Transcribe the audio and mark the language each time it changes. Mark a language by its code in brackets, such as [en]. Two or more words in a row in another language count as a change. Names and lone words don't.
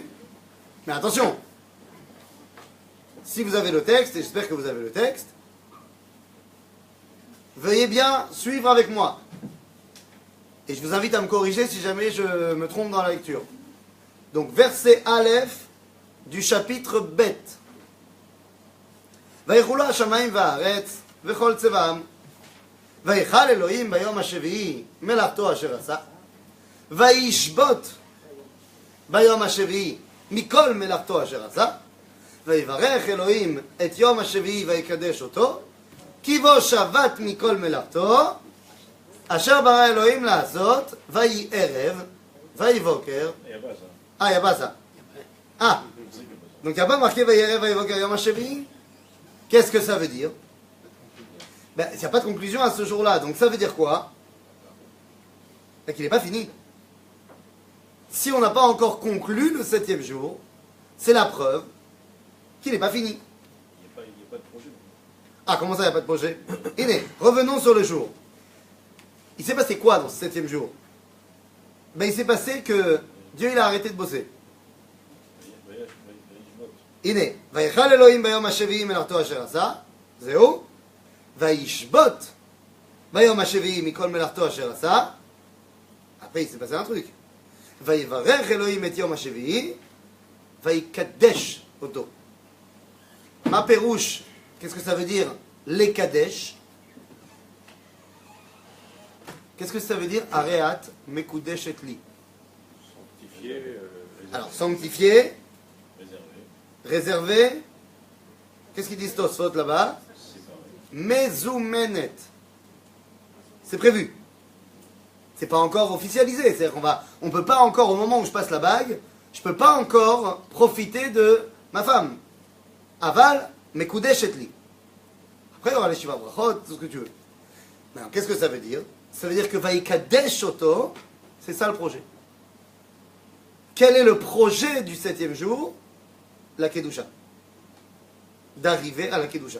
[fr] Mais attention, si vous avez le texte, et j'espère que vous avez le texte, veuillez bien suivre avec moi. Et je vous invite à me corriger si jamais je me trompe dans la lecture. Donc, verset Aleph du chapitre Bet. [he] ויחולו השמיים והארץ וכל צבאם ויחל אלוהים ביום השביעי מלאכתו אשר עשה וישבות ביום השביעי מכל מלאכתו אשר עשה ויברך אלוהים את יום השביעי ויקדש אותו, כי בו שבת מכל מלאכתו, אשר ברא אלוהים לעשות, ויהי ערב, ויהי בוקר. [fr] יבא ça. Donc il n'y a pas marqué [he] ויהי ערב ויהי בוקר יום השביעי. [fr] Qu'est-ce que ça veut dire? Ben, il n'y a pas de conclusion à ce jour-là. Donc ça veut dire quoi? Ben, qu'il n'est pas fini. Si on n'a pas encore conclu le 7e jour, c'est la preuve qu'il n'est pas fini. Il n'y a pas de projet. Ah, comment ça, il n'y a pas de projet? Iné, revenons sur le jour. Il s'est passé quoi dans ce 7e jour? Ben, il s'est passé que Dieu il a arrêté de bosser. Iné, [he] ויכל אלוהים ביום השביעי מלאכתו אשר עשה, זהו, וישבות ביום השביעי מכל מלאכתו אשר עשה. [fr] Après, il s'est passé un truc. [he] ויברך אלוהים את יום השביעי, ויקדש אותו. מה פירוש? [fr] Qu'est-ce que ça veut dire? [he] לקדש. [fr] Qu'est-ce que ça veut dire? [he] הרי את מקודשת לי. [fr] Sanctifié. Alors, sanctifié, Réservé. réservé. Qu'est-ce qu'ils disent Tosfot là-bas? Mezoumenet. C'est prévu. C'est pas encore officialisé. C'est-à-dire on peut pas encore, au moment où je passe la bague, je peux pas encore profiter de ma femme. [he] אבל, מקודשת לי. [fr] Après, il y aura les [he] שבע ברכות, [fr] tout ce que tu veux. Maintenant, qu'est-ce que ça veut dire? Ça veut dire que [he] ויקדש אותו, [fr] c'est ça le projet. Quel est le projet du 7e jour? La Kedusha. D'arriver à la Kedusha.